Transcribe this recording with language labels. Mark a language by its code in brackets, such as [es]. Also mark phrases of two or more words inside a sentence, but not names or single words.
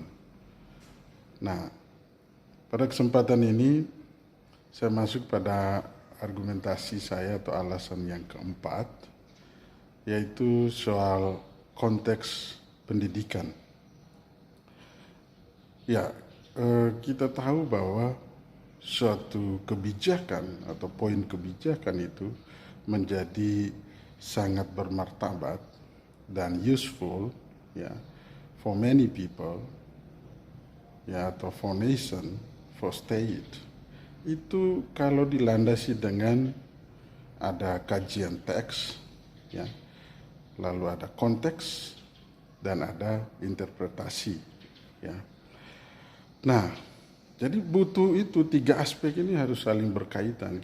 [id] Nah, pada kesempatan ini saya masuk pada argumentasi saya atau alasan yang keempat, yaitu soal konteks pendidikan. Ya, kita tahu bahwa suatu kebijakan atau poin kebijakan itu menjadi sangat bermartabat dan useful ya [en] for many people [id] ya atau [en] for nation, for state, [id] itu kalau dilandasi dengan ada kajian teks ya, lalu ada konteks dan ada interpretasi ya. Nah, jadi butuh itu tiga aspek ini harus saling berkaitan.